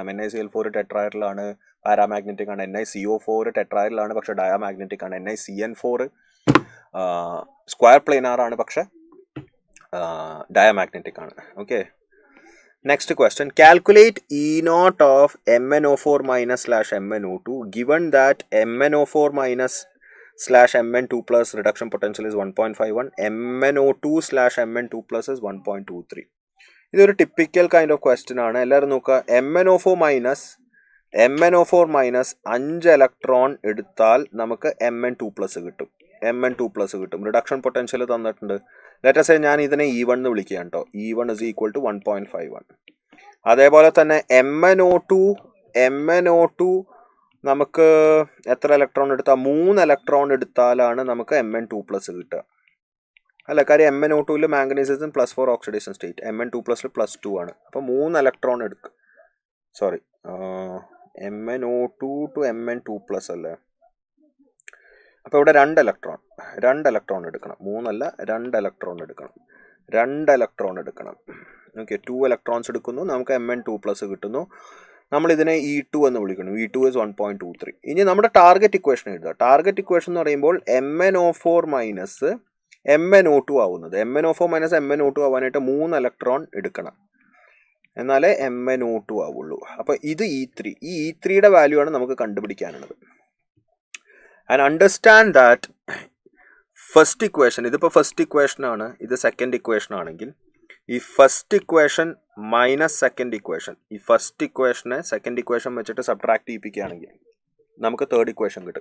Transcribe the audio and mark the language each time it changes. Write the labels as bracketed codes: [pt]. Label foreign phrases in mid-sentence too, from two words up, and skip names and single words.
[ml] NiCl4 ടെട്രാഹെഡ്രലാണ്, പാരാമാഗ്നറ്റിക് ആണ്. NiCO4 ടെട്രാഹെഡ്രലാണ്, പക്ഷേ ഡയാമാഗ്നറ്റിക് ആണ്. NiCN4 [en] square planar [ml] ആണ്, പക്ഷേ ഡയാമാഗ്നറ്റിക് ആണ്. [en] Okay, next question. Calculate E0 of MnO4 -/MnO2 given that MnO4 - / reduction potential is 1.51, MnO2/Mn2+ is 1.23. [ml] ഇതൊരു [en] typical kind of question [ml] ആണ്. എല്ലാവരും നോക്കുക. MnO4 മൈനസ് 5 ഇലക്ട്രോൺ എടുത്താൽ നമുക്ക് Mn2+ കിട്ടും. റിഡക്ഷൻ പൊട്ടൻഷ്യൽ തന്നിട്ടുണ്ട്. [en] let us say [ml] ഞാൻ ഇതിനെ E1 എന്ന് വിളിക്കുകയാണ് കേട്ടോ. [en] E1 is equal to 1.51. [ml] അതേപോലെ തന്നെ MnO2 നമുക്ക് എത്ര ഇലക്ട്രോൺ എടുത്താൽ? 3 ഇലക്ട്രോൺ എടുത്താലാണ് നമുക്ക് Mn2+ കിട്ടുക അല്ല. [en] കാര്യം MnO2 manganese is in +4 oxidation state, Mn2+ +2 ആണ്. [ml] അപ്പോൾ 3 ഇലക്ട്രോൺ എടുക്കുക. MnO2 to Mn2+ അല്ലേ? അപ്പോൾ ഇവിടെ 2 ഇലക്ട്രോൺ എടുക്കണം. 3 അല്ല, 2 ഇലക്ട്രോൺ എടുക്കണം. ഓക്കെ, 2 ഇലക്ട്രോൺസ് എടുക്കുന്നു, നമുക്ക് Mn2+ കിട്ടുന്നു. നമ്മൾ ഇതിനെ E2 എന്ന് വിളിക്കുന്നു. [en] E2 is 1.23. [ml] ഇനി നമ്മുടെ [en] target equation [ml] എഴുതുക. [en] target equation [ml] എന്ന് പറയുമ്പോൾ MnO4 മൈനസ് MnO2 ആവുന്നത്. MnO4 മൈനസ് MnO2 ആവാനായിട്ട് 3 ഇലക്ട്രോൺ എടുക്കണം, എന്നാലേ MnO2 ആവുള്ളൂ. അപ്പോൾ ഇത് E3. ഈ E3യുടെ വാല്യൂ ആണ് നമുക്ക് കണ്ടുപിടിക്കാനുള്ളത്. [en] and understand that first equation, [ml] ഇതിപ്പോൾ [en] first equation [ml] ആണ്, ഇത് [en] second equation [ml] ആണെങ്കിൽ ഈ [en] first equation minus second equation, [ml] ഈ [en] first equation second equation [ml] വെച്ചിട്ട് സബ്ട്രാക്ട് ചെയ്യിപ്പിക്കുകയാണെങ്കിൽ നമുക്ക് [en] third equation [ml] കിട്ടും.